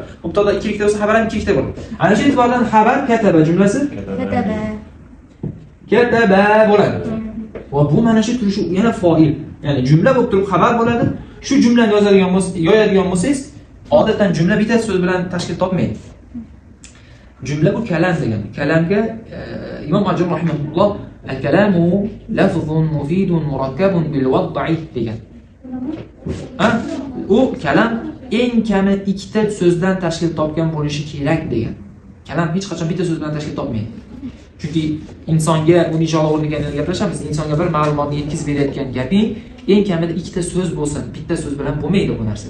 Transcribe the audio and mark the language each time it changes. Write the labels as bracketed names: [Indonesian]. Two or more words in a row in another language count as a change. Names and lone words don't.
[Uzbek] Mubtado ikkilikda bo'lsa, xabar ham ikkilikda bo'ladi. Ana shu e'tibordan xabar kataba jumlasi kataba bo'ladi. Va bu mana shu turishi yana foil. Ya'ni jumla bo'lib turib xabar bo'ladi. Shu jumlani yoyadigan bo'lsangiz, odatdan jumla bitta so'z bilan tashkil topmaydi. Jumla bu kalam degan. Kalamga Imom Ajur rahimahulloh [Arabic] الكلام لفظ مفيد مركب بالوضع [Uzbek] degan. U kalam eng kami ikkita so'zdan tashkil topgan bo'lishi kerak degan. Kalam hech qachon bitta so'z bilan tashkil topmaydi. Chunki insonga, buni inshaalloh o'rniga gaplashamiz, insonga bir ma'lumotni yetkazib berayotgan gaping eng kamida ikkita so'z bo'lsin, bitta so'z bilan bo'lmaydi bu narsa.